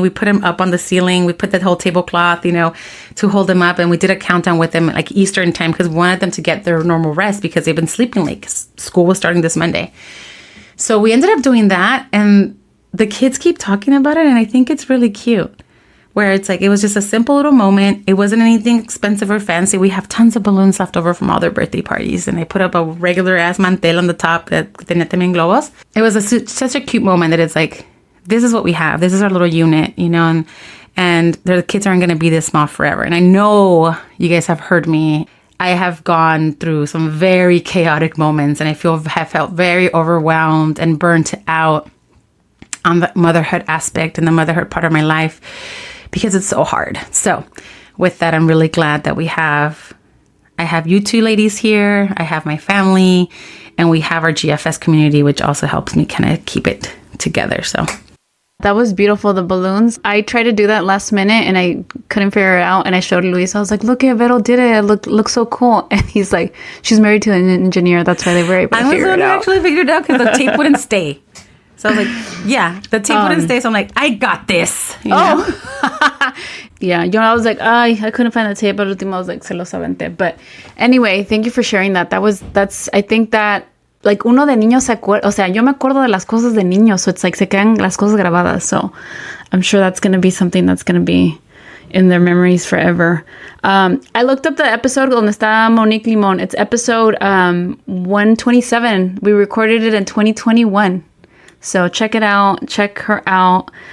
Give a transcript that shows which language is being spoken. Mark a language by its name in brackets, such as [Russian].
[English] We put them up on the ceiling. We put that whole tablecloth, to hold them up. And we did a countdown with them like Eastern time because we wanted them to get their normal rest because they've been sleeping late. School was starting this Monday. So we ended up doing that. And the kids keep talking about it. And I think it's really cute. Where it's like, it was just a simple little moment. It wasn't anything expensive or fancy. We have tons of balloons left over from all their birthday parties. And I put up a regular ass mantel on the top that [Spanish] tenía también globos. [English] It was such a cute moment that it's like, this is what we have. This is our little unit, and the kids aren't going to be this small forever. And I know you guys have heard me. I have gone through some very chaotic moments and have felt very overwhelmed and burnt out on the motherhood aspect and the motherhood part of my life. Because it's so hard. So with that, I'm really glad that I have you two ladies here. I have my family and we have our GFS community, which also helps me kind of keep it together. So that was beautiful. The balloons. I tried to do that last minute and I couldn't figure it out. And I showed Luis. I was like, look at Vero did it. It looks so cool. And he's like, she's married to an engineer. That's why they were able to figure it out. I actually figured it out because the tape wouldn't stay. So I was like, yeah, the tape wouldn't stay. So I'm like, I got this. Yeah, I was like, I couldn't find the tape, but [Spanish] último [English] I was like, [Spanish] se los aventé. [English] But anyway, thank you for sharing that. I think that like [Spanish] uno de niños se acuerda, o sea, yo me acuerdo de las cosas de niños. [English] So it's like [Spanish] se quedan las cosas grabadas. [English] So I'm sure that's going to be something that's going to be in their memories forever. I looked up the episode [Spanish] donde está [English] Monique Limon. It's episode 127. We recorded it in 2021. So check it out. Check her out.